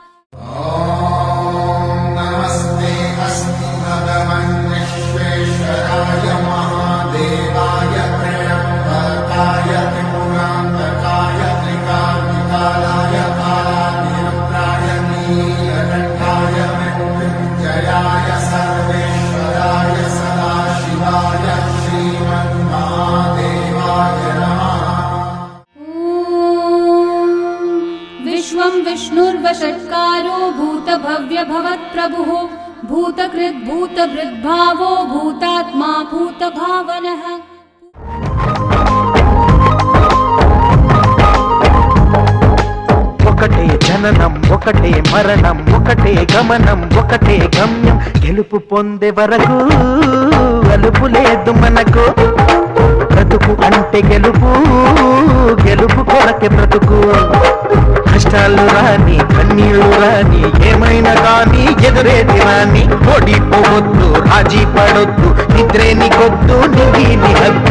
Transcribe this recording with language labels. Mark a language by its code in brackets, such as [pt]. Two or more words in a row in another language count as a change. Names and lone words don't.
[sa] नमस्ते अस्तु भगवन् विश्वेश्वराय महादेवाय त्र्यम्बकाय त्रिपुरान्तकाय त्रिकाग्निकालाय कालाग्निरुद्राय नीलकण्ठाय मृत्युञ्जयाय सर्वेश्वराय सदाशिवाय श्रीमन्महादेवाय नमः। विश्वं विष्णुर्वषट्कारो भूतभव्यभवत्प्रभुः भूतकृद्भूतभृद्भावो भूतात्मा भूतभावनः। [te] ఒకటే జననం ఒకటే మరణం ఒకటే గమనం ఒకటే గమ్యం గెలుపు పొందే వరకు అలుపు లేదు మనకు బ్రతుకు అంటే గెలుపు గెలుపు కొరకే బ్రతుకు కష్టాలు రాని కన్నీళ్లు రాని ఏమైనా కానీ ఎదురేది రాని ఓడిపోవద్దు రాజీ పడొద్దు నిద్రే నీకొద్దు నిధి హద్దు